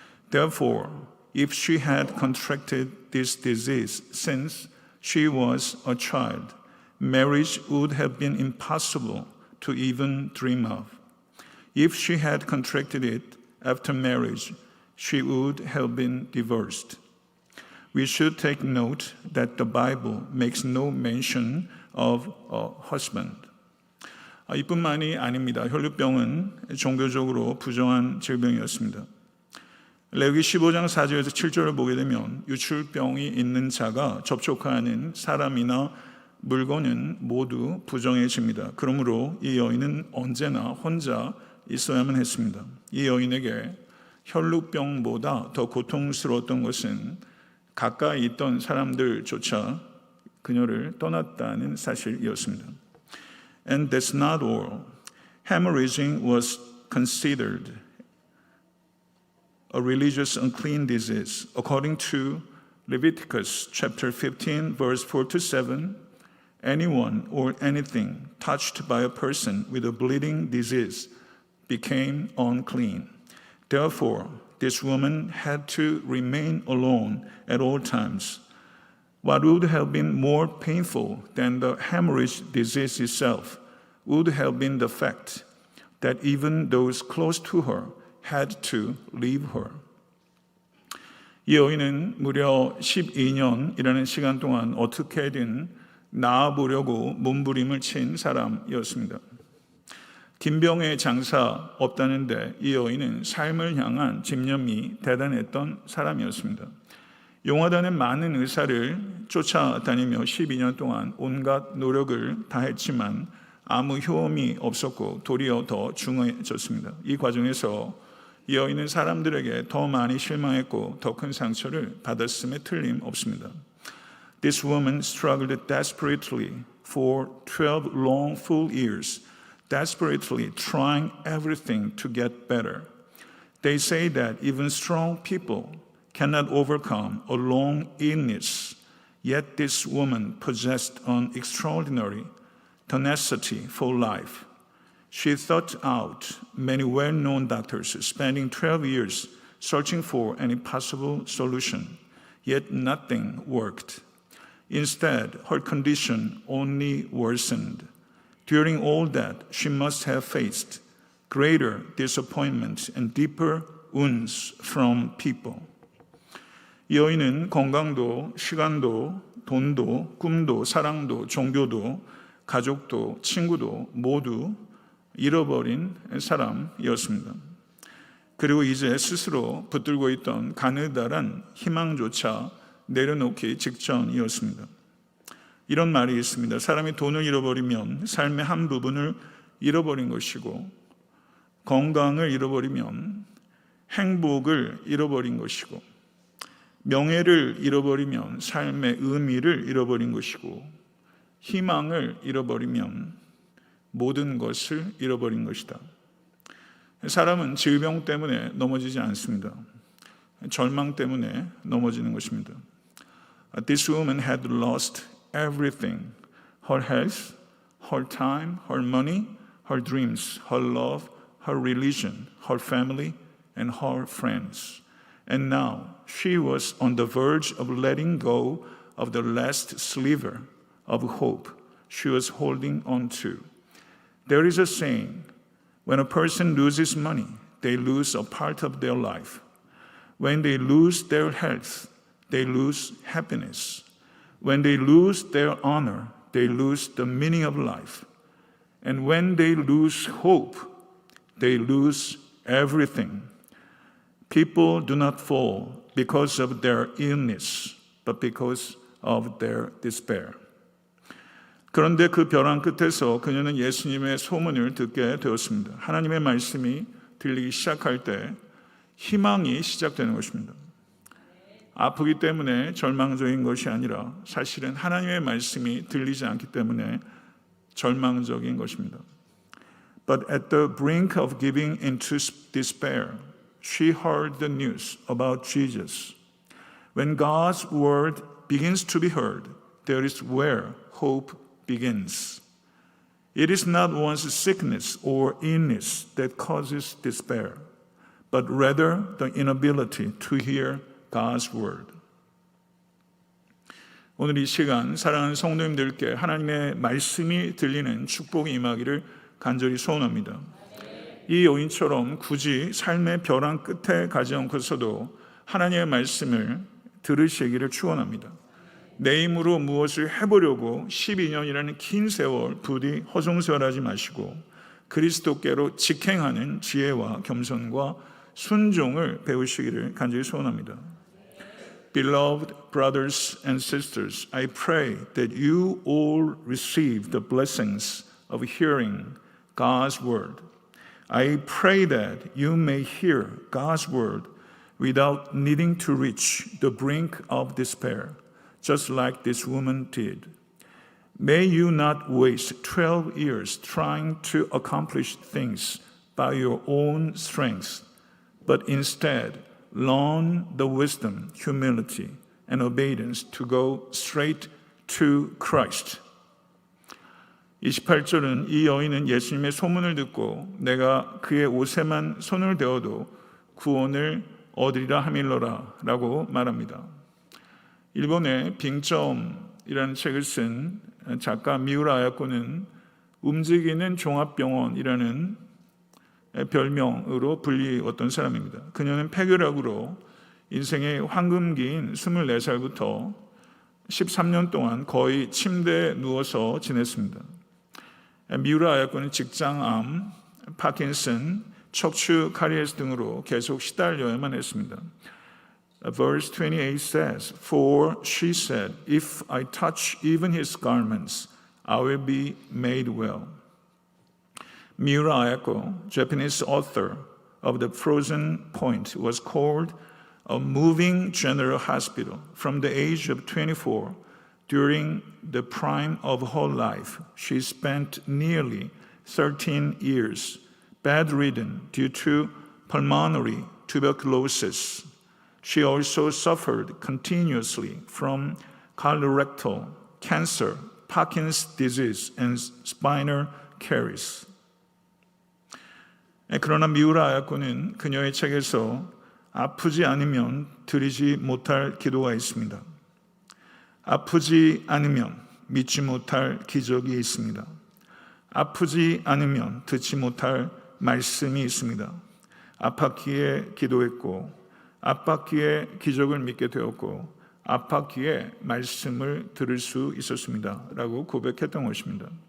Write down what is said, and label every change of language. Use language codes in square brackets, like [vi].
[en] Therefore, if she had contracted this disease since she was a child, marriage would have been impossible to even dream of. If she had contracted it after marriage, she would have been divorced. We should take note that the Bible makes no mention of a husband. [ko] 이뿐만이 아닙니다. 혈루병은 종교적으로 부정한 질병이었습니다. 레위기 15장 4절에서 7절을 보게 되면 유출병이 있는 자가 접촉하는 사람이나 물건은 모두 부정해집니다. 그러므로 이 여인은 언제나 혼자 있어야만 했습니다. 이 여인에게 혈루병보다 더 고통스러웠던 것은 가까이 있던 사람들조차 그녀를 떠났다는 사실이었습니다. [en] And that's not all. Hemorrhaging was considered a religious unclean disease. According to Leviticus chapter 15, verse 4 to 7, anyone or anything touched by a person with a bleeding disease became unclean. Therefore, this woman had to remain alone at all times. What would have been more painful than the hemorrhage disease itself would have been the fact that even those close to her had to leave her. [ko] 이 여인은 무려 12년이라는 시간 동안 어떻게든 나아보려고 몸부림을 친 사람이었습니다. 김병의 장사 없다는데 이 여인은 삶을 향한 집념이 대단했던 사람이었습니다. 용화단의 많은 의사를 쫓아다니며 12년 동안 온갖 노력을 다했지만 아무 효험이 없었고 도리어 더 중해졌습니다. 이 과정에서 이 여인은 사람들에게 더 많이 실망했고 더 큰 상처를 받았음에 틀림없습니다. [en] This woman struggled desperately for 12 long full years, desperately trying everything to get better. They say that even strong people cannot overcome a long illness, yet this woman possessed an extraordinary tenacity for life. She sought out many well-known doctors, spending 12 years searching for any possible solution, yet nothing worked. Instead, her condition only worsened. During all that, she must have faced greater disappointment and deeper wounds from people. [ko] 이 여인은 건강도, 시간도, 돈도, 꿈도, 사랑도, 종교도, 가족도, 친구도 모두 잃어버린 사람이었습니다. 그리고 이제 스스로 붙들고 있던 가느다란 희망조차 내려놓기 직전이었습니다. 이런 말이 있습니다. 사람이 돈을 잃어버리면 삶의 한 부분을 잃어버린 것이고 건강을 잃어버리면 행복을 잃어버린 것이고 명예를 잃어버리면 삶의 의미를 잃어버린 것이고 희망을 잃어버리면 모든 것을 잃어버린 것이다. 사람은 질병 때문에 넘어지지 않습니다. 절망 때문에 넘어지는 것입니다. [en] This woman had lost everything. Her health, her time, her money, her dreams, her love, her religion, her family, and her friends. And now she was on the verge of letting go of the last sliver of hope she was holding on to. There is a saying, when a person loses money, they lose a part of their life. When they lose their health, they lose happiness. When they lose their honor, they lose the meaning of life. And when they lose hope, they lose everything. People do not fall because of their illness, but because of their despair. [ko] 그런데 그 벼랑 끝에서 그녀는 예수님의 소문을 듣게 되었습니다. 하나님의 말씀이 들리기 시작할 때 희망이 시작되는 것입니다. 아프기 때문에 절망적인 것이 아니라 사실은 하나님의 말씀이 들리지 않기 때문에 절망적인 것입니다. [en] But at the brink of giving into despair, she heard the news about Jesus. When God's word begins to be heard, there is where hope begins. It is not one's sickness or illness that causes despair, but rather the inability to hear God's word. [ko] 오늘 이 시간 사랑하는 성도님들께 하나님의 말씀이 들리는 축복이 임하기를 간절히 소원합니다. 이 여인처럼 굳이 삶의 벼랑 끝에 가지 않고서도 하나님의 말씀을 들으시기를 축원합니다. 내 힘으로 무엇을 해보려고 12년이라는 긴 세월 부디 허송세월하지 마시고 그리스도께로 직행하는 지혜와 겸손과 순종을 배우시기를 간절히 소원합니다. [en] Beloved brothers and sisters, I pray that you all receive the blessings of hearing God's word. I pray that you may hear God's word without needing to reach the brink of despair, just like this woman did. May you not waste 12 years trying to accomplish things by your own strength, but instead learn the wisdom, humility, and obedience to go straight to Christ. [ko] 28절은 이 여인은 예수님의 소문을 듣고 내가 그의 옷에만 손을 대어도 구원을 얻으리라 하밀러라 라고 말합니다. 일본의 빙점이라는 책을 쓴 작가 미우라 아야코는 움직이는 종합병원이라는 별명으로 불리웠던 사람입니다. 그녀는 폐결핵으로 인생의 황금기인 24살부터 13년 동안 거의 침대에 누워서 지냈습니다. 미우라 아야코는 직장암, 파킨슨, 척추 카리에스 등으로 계속 시달려야만 했습니다. [en] Verse 28 says, For she said, If I touch even his garments, I will be made well. Miura Ayako, Japanese author of The Frozen Point, was called a moving general hospital. From the age of 24, during the prime of her life, she spent nearly 13 years bedridden due to pulmonary tuberculosis. She also suffered continuously from colorectal cancer, Parkinson's disease, and spinal caries. [ko] 그러나 미우라 아야코는 그녀의 책에서 아프지 않으면 드리지 못할 기도가 있습니다. 아프지 않으면 믿지 못할 기적이 있습니다. 아프지 않으면 듣지 못할 말씀이 있습니다. 아팠기에 기도했고 아팠기에 기적을 믿게 되었고 아팠기에 말씀을 들을 수 있었습니다. 라고 고백했던 것입니다.